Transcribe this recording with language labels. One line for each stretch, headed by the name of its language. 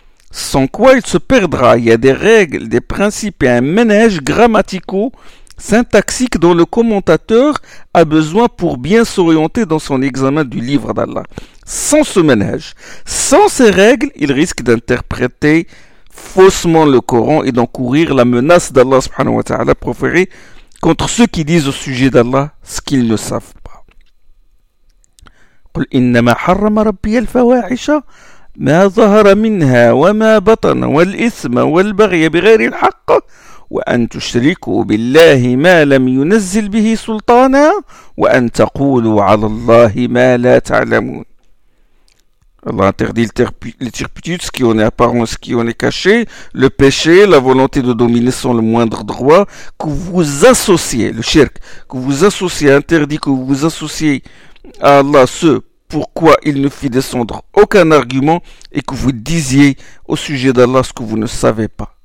French: Sans quoi il se perdra. Il y a des règles, des principes et un manège grammaticaux, syntaxique dont le commentateur a besoin pour bien s'orienter dans son examen du livre d'Allah. Sans ce manège, sans ces règles, il risque d'interpréter faussement le Coran et d'encourir la menace d'Allah subhanahu wa ta'ala proférée contre ceux qui disent au sujet d'Allah ce qu'ils ne savent pas.
Arabic: قل إنما حرم ربي الفواحش ما ظهر منها وما بطن والإثم والبغي بغير الحق وأن تشركوا بالله ما لم ينزل به سلطانا وأن تقولوا على الله ما لا تعلمون.
French: Allah interdit les turpitudes, ce qui en est apparent, ce qui en est caché, le péché, la volonté de dominer sans le moindre droit, que vous associez, le shirk, que vous associez, interdit que vous associez à Allah ce pourquoi il ne fit descendre aucun argument et que vous disiez au sujet d'Allah ce que vous ne savez pas.